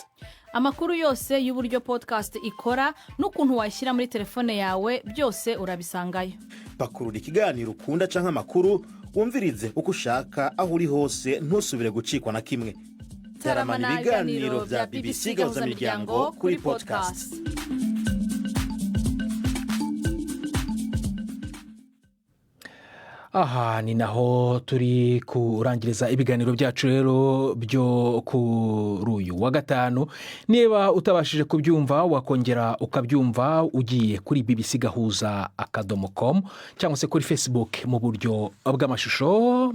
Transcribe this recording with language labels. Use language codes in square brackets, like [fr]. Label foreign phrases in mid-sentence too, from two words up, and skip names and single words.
[rw] Amakuru yose y'uburyo podcast ikora n'ukuntu washyira muri telefone yawe byose urabisangayo. [rn] Pakurura ikiganiro ukunda canke amakuru, wumvirize uko ushaka aho uri hose, ntusubire gucikwa na kimwe. Taramana ibiganiro bya BBC Gahuzamiryango kuri podcast. [rw] Aha ni naho turi kurangiriza ibiganiro byacu rero byo kuri uyu wa gatanu. Niba utabashije kubyumva wakongera ukabyumva ugiye kuri bbcgahuza.com cyangwa se kuri Facebook mu buryo bw'amashusho.